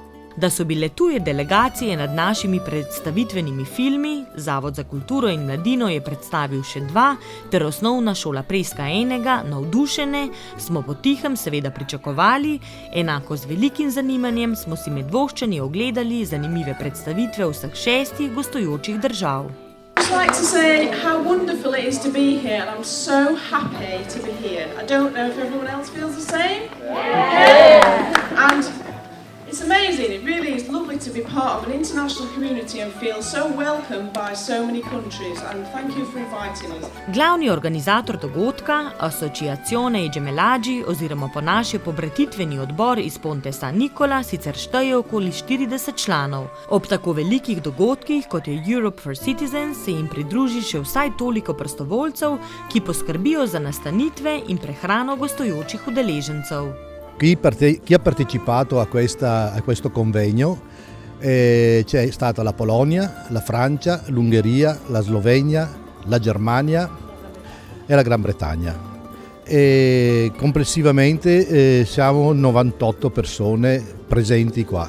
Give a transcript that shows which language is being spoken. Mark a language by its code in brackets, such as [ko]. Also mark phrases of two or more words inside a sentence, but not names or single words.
[sl] Da so bile tuje delegacije nad našimi predstavitvenimi filmi, Zavod za kulturo in mladino je predstavil še 2, ter Osnovna šola Preska enega, navdušene, smo potihem seveda pričakovali, enako z velikim zanimanjem smo si med voščanji ogledali zanimive predstavitve vseh 6 gostujočih držav. [en] I'd like to say how wonderful it is to be here, and I'm so happy to be here. I don't know if everyone else feels the same. Yeah. And it's amazing, it really is lovely to be part of an international community and feel so welcomed by so many countries, and thank you for inviting us. [sl] Glavni organizator dogodka, Associazione Gemelagi oziroma po naše pobratitveni odbor iz Ponte San Nicola sicer šteje okoli 40 članov. Ob tako velikih dogodkih, kot je Europe for Citizens, se jim pridruži še vsaj toliko prostovoljcev, ki poskrbijo za nastanitve in prehrano gostujočih udeležencev. [it] Chi ha partecipato a questo convegno c'è stata la Polonia, la Francia, l'Ungheria, la Slovenia, la Germania e la Gran Bretagna. E complessivamente siamo 98 persone presenti qua.